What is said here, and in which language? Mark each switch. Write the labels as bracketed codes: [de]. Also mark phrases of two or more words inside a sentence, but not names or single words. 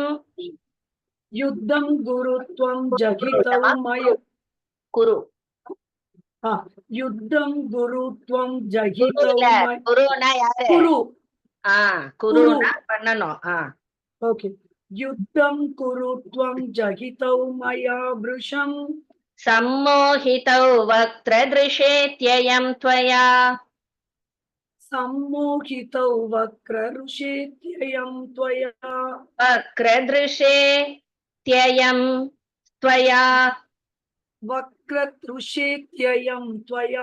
[sa] युद्धं कुरुत्वं जहितो मया குரு. युद्धं कुरुत्वं जहितो [ta] குருனா யாரு? [sa] குரு. [ta] குருனா பண்ணணும். [sa] ஓகே. युद्धं कुरुत्वं जहितो मया भृशम् सम्मोहितौ वक्त्रदृशेत्ययं त्वया. सम्मोहितौ वक्रऋषेत्ययं त्वया. वक्रदृशेत्ययं त्वया. वक्रदृशेत्ययं त्वया.